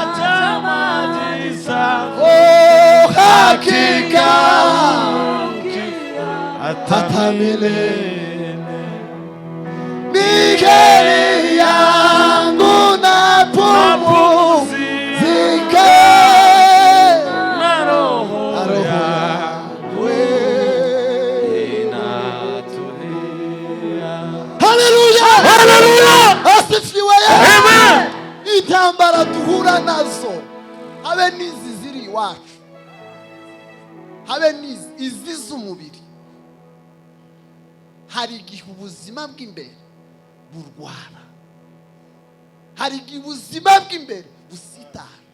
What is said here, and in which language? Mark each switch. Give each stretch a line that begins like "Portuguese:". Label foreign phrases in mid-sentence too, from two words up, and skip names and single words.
Swahili: hakika hata milele migeni yangu napumzika na roho yangu inatulia. haleluya haleluya asifiwe Amen.
Kinyarwanda: intambara duhura nazo habe nizi ziri iwacu habe nizi z'umubiri hari igihe ubuzima bw'imbere burwara hari igihe ubuzima bw'imbere busitara